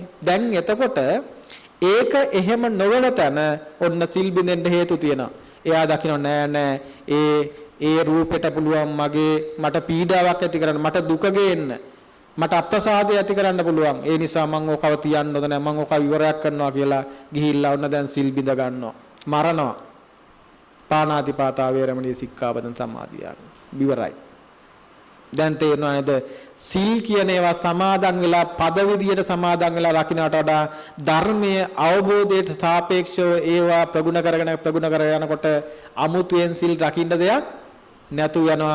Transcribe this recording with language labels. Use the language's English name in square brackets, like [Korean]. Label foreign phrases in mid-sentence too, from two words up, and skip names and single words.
[Sinhala] දැන් එතකොට ඒක එහෙම නොවන තැන ඔන්න සිල් බින්දෙන්න හේතු තියෙනවා. එයා දකින්න නෑ ඒ රූපෙට පුළුවන් මගේ මට පීඩාවක් ඇති කරන්න, මට දුක ගේන්න, මට අප්‍රසාදය ඇති කරන්න පුළුවන්. ඒ නිසා මම ඕකව තියන්න හොඳ නෑ, මම ඕක ඉවරයක් කරනවා කියලා ගිහිල්ලා ඔන්න දැන් සිල් බිඳ ගන්නවා. මරනවා. [Pali] පාණාතිපාතා වේරමණී සික්ඛාපදං සමාදියාමි. [Sinhala] ඉවරයි. දැන් තේරෙනවා නේද? සිල් කියන ඒවා සමාදන් වෙලා පද විදියට සමාදන් වෙලා රකින්නට වඩා ධර්මයේ අවබෝධයට සාපේක්ෂව ඒවා ප්‍රගුණ කරගෙන යනකොට අමුතුවෙන් සිල් රකින්න දෙයක් නැතු වෙනවා.